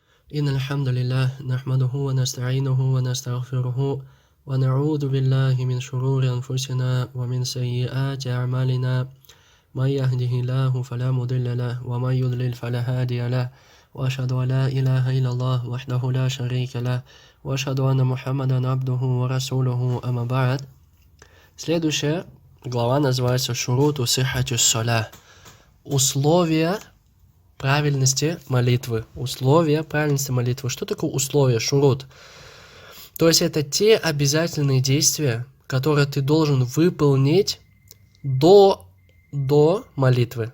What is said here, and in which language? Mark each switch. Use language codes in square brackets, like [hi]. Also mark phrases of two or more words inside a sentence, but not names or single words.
[ar] إن الحمد لله نحمده ونستعينه ونستغفره ونعوذ بالله من شرور أنفسنا ومن سيئات أعمالنا من يهده الله فلا مضل له ومن يضلل فلا هادي له وأشهد أن لا إله إلا الله وحده لا شريك له وأشهد أن محمدا عبده ورسوله أما بعد. [ru] Следующая глава называется [ar] «شروط صحة الصلاة». [ru] Условия правильности молитвы. Условия правильности молитвы. Что такое условия, шурут? То есть это те обязательные действия, которые ты должен выполнить до молитвы.